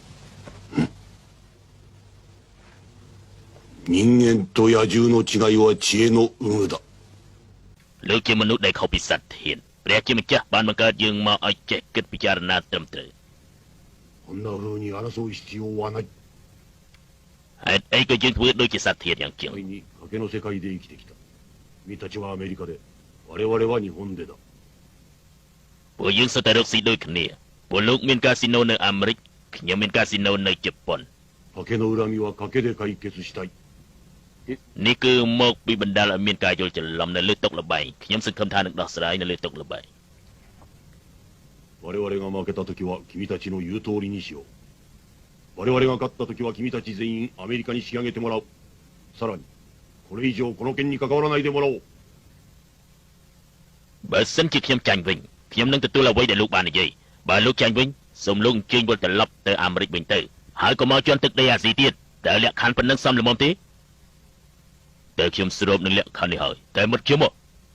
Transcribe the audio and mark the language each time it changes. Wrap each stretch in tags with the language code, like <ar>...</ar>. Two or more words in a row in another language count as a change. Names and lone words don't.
<ja>人間と野獣の違いは知恵の有無だ。</ja> <km>លោកជាមនុស្សដែលខុសពីសត្វធានព្រះជាម្ចាស់បានបង្កើតយើងមកឲ្យចេះគិតពិចារណាត្រឹมត្រូវ</km> <ja>こんな風に争う必要はない。</ja> <km>ហេតុអីក៏យើងធ្វើដូចជាសត្វធានយ៉ាងជាង</km> <ja>前に賭けの世界で生きてきた。君たちはアメリカで、我々は日本でだ。</ja> <km>ពួកយើងសុទ្ធតែរកស៊ីដូចគ្នាពួកលោកមានកាស៊ីណូនៅអាមេរិកខ្ញុំមានកាស៊ីណូនៅជប៉ុន</km> <ja>賭けの恨みは賭けで解決したい。</ja> <km>នេះគឺមកពីបណ្ដាលឲ្យមានការយល់ច្រឡំនៅលើតុល្បែងខ្ញុំសង្ឃឹមថានឹងដោះស្រាយនៅលើតុល្បែង</km> <ja>我々が負けた時は君たちの言う通りにしよう。我々が勝った時は君たち全員アメリカに仕上げてもらう。さらに、これ以上この件に関わらないでもらおう。</ja> <km>បើសិនជាខ្ញុំចាញ់វិញខ្ញុំនឹងទទួលអ្វីដែលលោកបាននិយាយបើលោកចាញ់វិញសូមលោកអញ្ជើញវិលត្រឡប់ទៅអាមេរិកវិញទៅហើយក៏មកជន់ទឹកដីអាស៊ីទៀតតើលក្ខខណ្ឌប៉ុណ្ណឹងសមល្មមទេតែខ្ញុំស្រូបនឹងលក្ខខណ្ឌនេះហើយតែមុតជាមក</km>